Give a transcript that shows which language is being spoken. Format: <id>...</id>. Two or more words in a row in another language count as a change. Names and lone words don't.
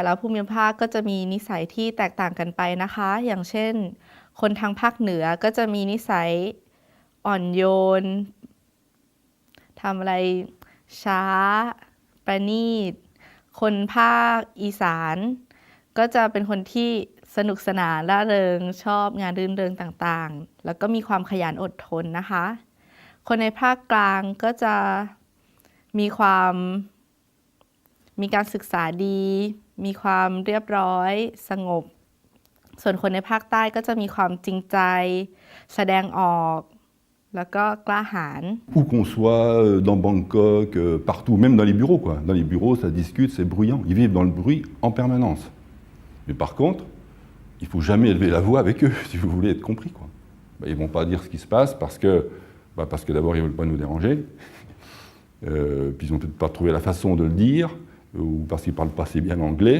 <th>ละภูมิภาคก็จะมีนิสัยที่แตกต่างกันไปนะคะอย่างเช่นคนทางภาคเหนือก็จะมีนิสัยอ่อนโยนทำอะไรช้าประณีตคนภาคอีสานก็จะเป็นคนที่สนุกสนานร่าเริงชอบงานรื่นเริงต่างๆแล้วก็มีความขยันอดทนนะคะคนในภาคกลางก็จะ มีการศึกษาดีมีความเรียบร้อยสงบส่วนคนในภาคใต้ก็จะมีความจริงใจแสดงออกแล้วก็กล้าหาญ</th> <fr>Où qu'on soit, dans Bangkok, partout, même dans les bureaux, quoi. Dans les bureaux, ça discute, c'est bruyant. Ils vivent dans le bruit en permanence. Mais par contre, il ne faut jamais élever la voix avec eux, si vous voulez être compris, quoi. Ils ne vont pas dire ce qui se passe parce que d'abord, ils ne veulent pas nous déranger, puis ils n'ont peut-être pas trouvé la façon de le dire, ou parce qu'ils ne parlent pas assez bien anglais.</fr>